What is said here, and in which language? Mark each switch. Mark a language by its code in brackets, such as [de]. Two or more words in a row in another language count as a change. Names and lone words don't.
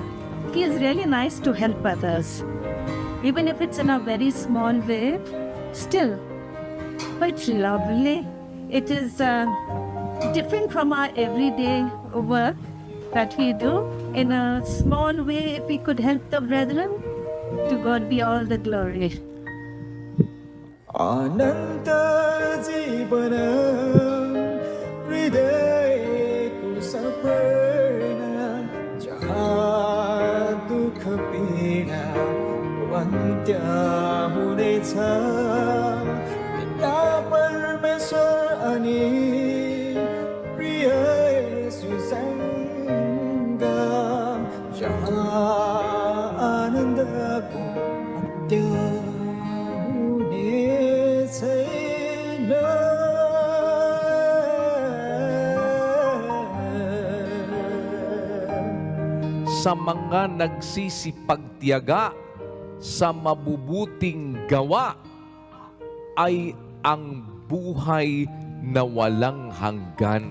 [en] It feels really nice to help others. Even if it's in a very small way, still, but it's lovely. It is different from our everyday work that we do. In a small way, if we could help the brethren, to God be all the glory. [ne] अनन्त जीवन हृदयको सपना जहाँ दुःख पीडा अन्त्य हुनेछ पिता परमेश्वर अनि प्रिय येशूसँग जहाँ आनन्दको अन्त्य हुने छैन. [tl] Sa mga nagsisipagtiyaga sa mabubuting gawa ay ang buhay na walang hanggan.